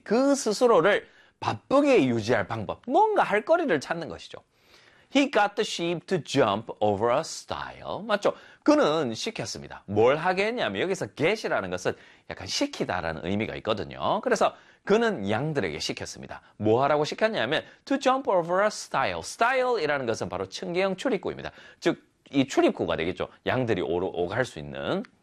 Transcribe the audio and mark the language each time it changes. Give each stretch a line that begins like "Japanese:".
Korean: 그 스스로를 바쁘게 유지할 방법, 뭔가 할 거리를 찾는 것이죠.
English: He got the sheep to jump over a stile.
Korean: 맞죠? 그는 시켰습니다. 뭘 하겠냐면 여기서 get이라는 것은 약간 시키다라는 의미가 있거든요. 그래서 그는 양들에게 시켰습니다. 뭐 하라고 시켰냐면
English: to jump over a stile.
Korean: stile이라는 것은 바로 층계형 출입구입니다. 즉, 이 출입구가 되겠죠. 양들이 오갈 수 있는.